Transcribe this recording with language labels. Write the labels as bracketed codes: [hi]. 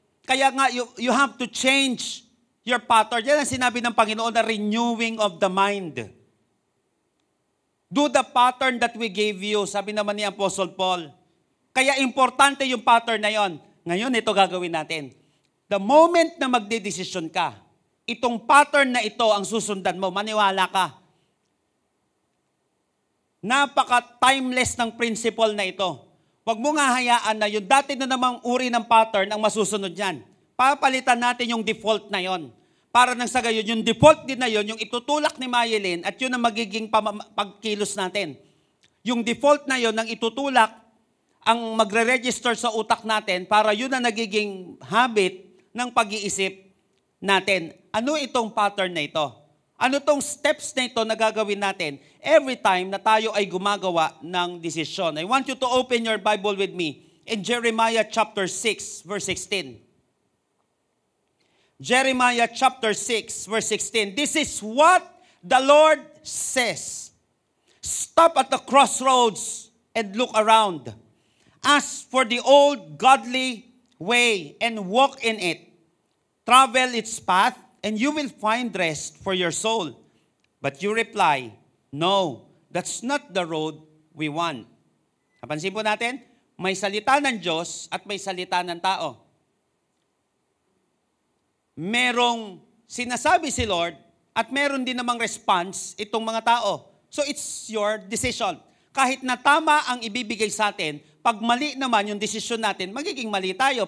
[en] Kaya nga, you have to change your pattern. [tl] Yan ang sinabi ng Panginoon na [en] renewing of the mind. Do the pattern that we gave you, [tl] sabi naman ni [en] Apostle Paul. [tl] Kaya importante yung pattern na yon. Ngayon, ito gagawin natin. The moment na magdedesisyon ka, itong pattern na ito ang susundan mo, maniwala ka. Napaka-timeless ng principle na ito. Huwag mo nga hayaan na yung dati na namang uri ng pattern ang masusunod yan. Papalitan natin yung default na yon. Para nang sa gayon, yung default din na yon, yung itutulak ni myelin at yun ang magiging pagkilos natin. Yung default na yon, ang itutulak, ang magre-register sa utak natin para yun ang nagiging habit ng pag-iisip natin. Ano itong pattern na ito? Ano itong steps na ito na gagawin natin every time na tayo ay gumagawa ng desisyon? [en] I want you to open your Bible with me in Jeremiah chapter 6, verse 16. Jeremiah chapter 6, verse 16. This is what the Lord says. Stop at the crossroads and look around. As for the old godly way and walk in it. Travel its path and you will find rest for your soul. But you reply, no, that's not the road we want. [tl] Napansin po natin, may salita ng Diyos at may salita ng tao. Merong sinasabi si Lord at meron din namang response itong mga tao. [en] So it's your decision. [tl] Kahit na tama ang ibibigay sa atin, pag mali naman yung desisyon natin, magiging mali tayo.